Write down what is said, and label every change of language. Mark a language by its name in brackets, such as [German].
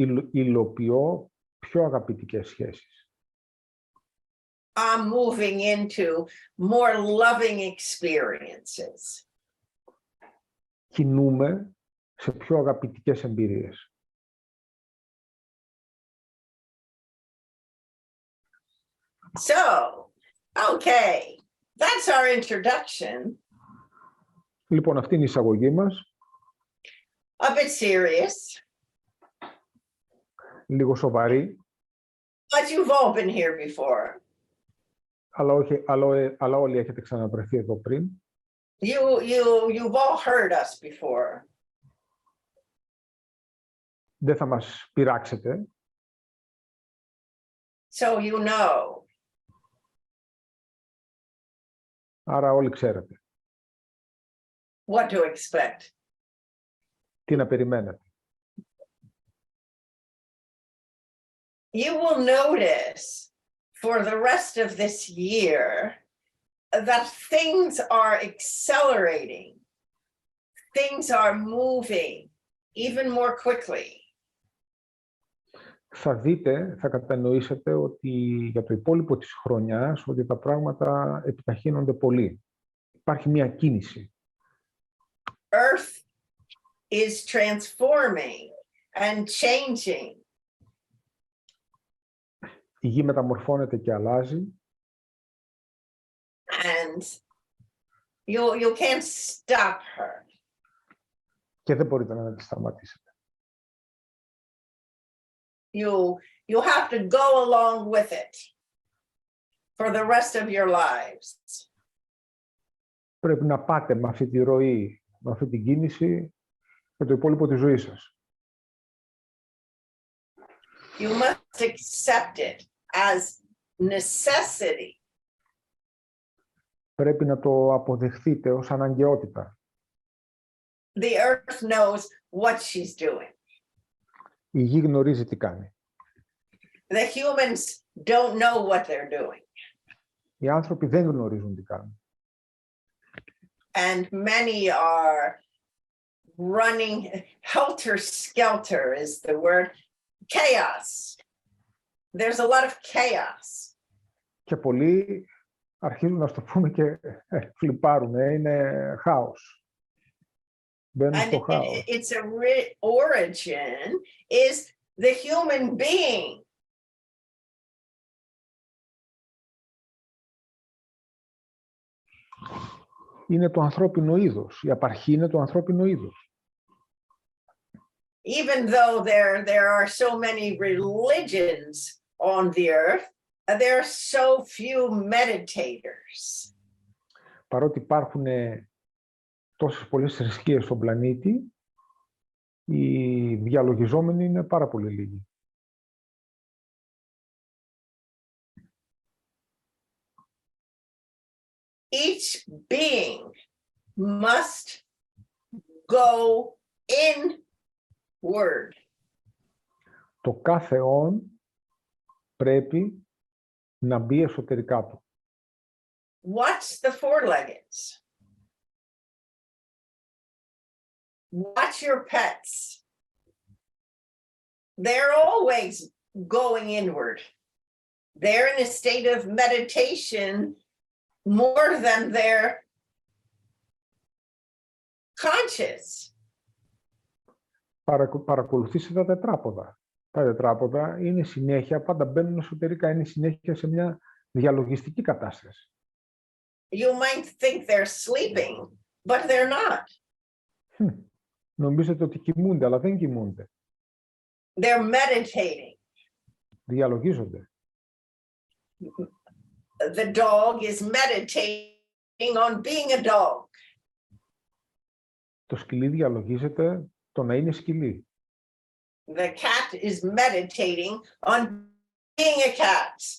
[Greek] Υλοποιώ πιο αγαπητικές σχέσεις. [English] I'm moving into more loving experiences. [Greek] Κινούμε σε πιο αγαπητικές εμπειρίες. [English] So, okay, that's our introduction. [Greek] Λοιπόν, αυτή είναι η εισαγωγή μας. [English] A bit serious, [Greek] Λίγο σοβαρή, [English] but you've all been here before. [Greek] αλλά όλοι έχετε ξαναβρεθεί εδώ πριν. [English] You've all heard us before. [Greek] Δεν θα μας πειράξετε. [English] So you know. [Greek] Άρα όλοι ξέρετε. [English] What to expect. [Greek] Τι να περιμένετε. [English] You will notice for the rest of this year that things are accelerating. Things are moving even more quickly. [Greek] Θα δείτε, θα κατανοήσετε ότι για το υπόλοιπο της χρονιάς ότι τα πράγματα επιταχύνονται πολύ. Υπάρχει μια κίνηση. [English] Earth is transforming and changing. [Greek] Η γη μεταμορφώνεται και αλλάζει. [English] And you can't stop her. [Greek] Και δεν μπορείτε να τη σταματήσετε. [English] You have to go along with it for the rest of your lives. [Greek] Πρέπει να πάτε με αυτή τη ροή, με αυτή την κίνηση για το υπόλοιπο της ζωής σας. [English] You must accept it as necessity. [Greek] Πρέπει να το αποδεχθείτε ως αναγκαιότητα. [English] The earth knows what she's doing. [Greek] Η γη γνωρίζει τι κάνει. [English] The humans don't know what they're doing. [Greek] Οι άνθρωποι δεν γνωρίζουν τι κάνουν. [English] And many are running helter-skelter is the word. Chaos. There's a lot of chaos. [Greek] Και πολλοί αρχίζουν να στο πούμε και φλιπάρουν. Είναι χάος. Μπαίνουν στο χάος. [English] Its origin is the human being. [Greek] Είναι το ανθρώπινο είδος. Η απαρχή είναι το ανθρώπινο είδος. [English] Even though there are so many religions on the earth, there are so few meditators. [Greek] Παρότι υπάρχουν τόσες πολλές θρησκείες στον πλανήτη, οι διαλογιζόμενοι είναι πάρα πολύ λίγοι. [English] Each being must go inward. [Greek] Το κάθε όν πρέπει να μπει εσωτερικά του. [English] Watch the four-leggeds. Watch your pets. They're always going inward. They're in a state of meditation more than they're conscious. [Greek] Παρακολουθήστε τα τετράποδα. Τα τετράποδα είναι συνέχεια, πάντα μπαίνουν εσωτερικά, είναι συνέχεια σε μια διαλογιστική κατάσταση. [English] You might think they're sleeping, but they're not. [Greek] Νομίζετε ότι κοιμούνται, αλλά δεν κοιμούνται. [English] They're meditating. [Greek] Διαλογίζονται. [English] The dog is meditating on being a dog. [Greek] Το σκυλί διαλογίζεται το να είναι σκυλί. [English] The cat is meditating on being a cat.